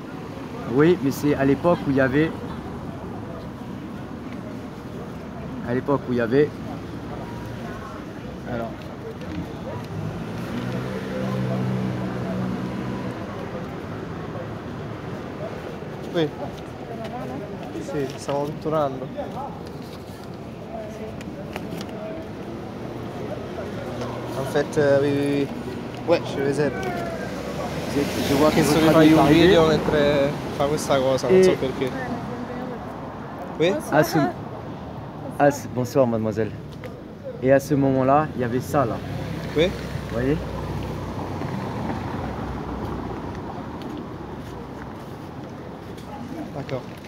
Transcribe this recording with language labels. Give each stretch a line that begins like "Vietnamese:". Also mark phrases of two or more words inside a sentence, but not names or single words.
French: Oui, mais c'est à l'époque où il y avait... À l'époque où il y avait... Alors... Oui.
Italian: Sì, stiamo pitturando.
French: En fait, oui, oui, oui. Ouais, je les aide. Je vois que
Italian: Penso
French: votre
Italian: che
French: ami
Italian: fai
French: est
Italian: un
French: arrivé.
Italian: video mentre fa questa cosa, non so perché.
French: Oui? Bonsoir mademoiselle. Et à ce moment-là, il y avait ça là. Oui? Vous voyez? D'accord.